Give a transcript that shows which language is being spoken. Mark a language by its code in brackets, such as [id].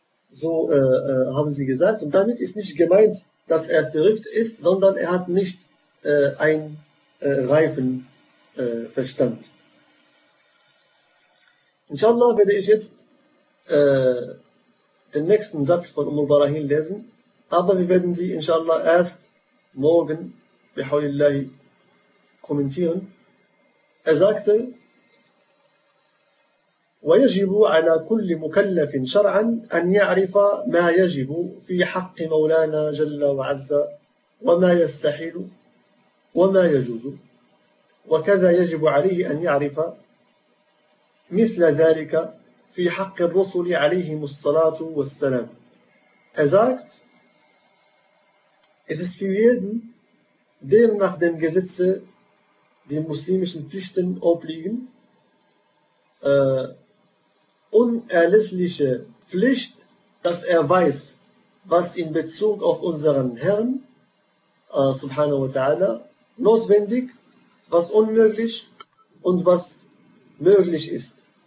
[de] So haben sie gesagt. Und damit ist nicht gemeint, dass er verrückt ist, sondern er hat nicht einen reifen Verstand. Inshallah werde ich jetzt den nächsten Satz von Umm al-Barahin lesen, aber wir werden sie inshallah erst morgen bi hawlillahi kommentieren. Er sagte: [ar] ويجب على كل مكلف شرعا أن يعرف ما يجب في حق مولانا جل وعز وما يستحيل وما يجوز، وكذا يجب عليه أن يعرف مثل ذلك في حق الرسل عليهم الصلاة والسلام. أزاكت إذا في يدن دير [de] nach dem Gesetz die muslimischen Pflichten obliegen, unerlässliche Pflicht, dass er weiß, was in Bezug auf unseren Herrn [ar] subhanahu wa ta'ala [de] notwendig, was unmöglich und was möglich ist.